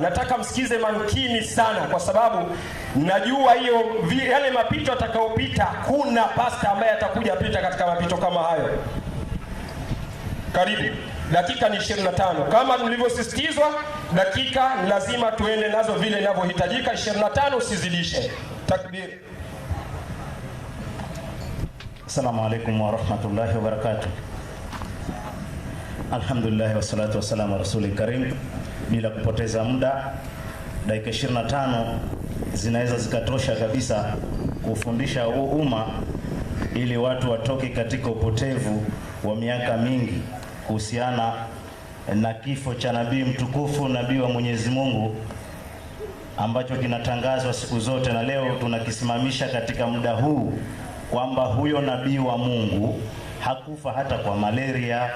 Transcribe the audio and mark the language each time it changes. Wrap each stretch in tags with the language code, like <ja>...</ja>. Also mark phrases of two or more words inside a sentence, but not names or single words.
<sw>Nataka msikize makini sana, kwa sababu najua hiyo yale mapito atakayopita, kuna pasta ambaye atakuja pita katika mapito kama hayo. Karibu. Dakika ni 25. Kama mlivyosisitizwa, dakika lazima tuende nazo vile inavyohitajika, 25, usizidishe. Takbir.</sw> <ar>السلام عليكم ورحمة الله وبركاته. الحمد لله والصلاة والسلام ورسول الكريم.</ar> <sw>Bila kupoteza muda, dakika 25 zinaweza zikatosha kabisa kufundisha umma ili watu watoke katika upotevu wa miaka mingi kuhusiana na kifo cha nabii mtukufu, nabii wa Mwenyezi Mungu ambacho kinatangazwa siku zote na leo tunakisimamisha katika muda huu, kwamba huyo nabii wa Mungu hakufa hata kwa malaria.</sw>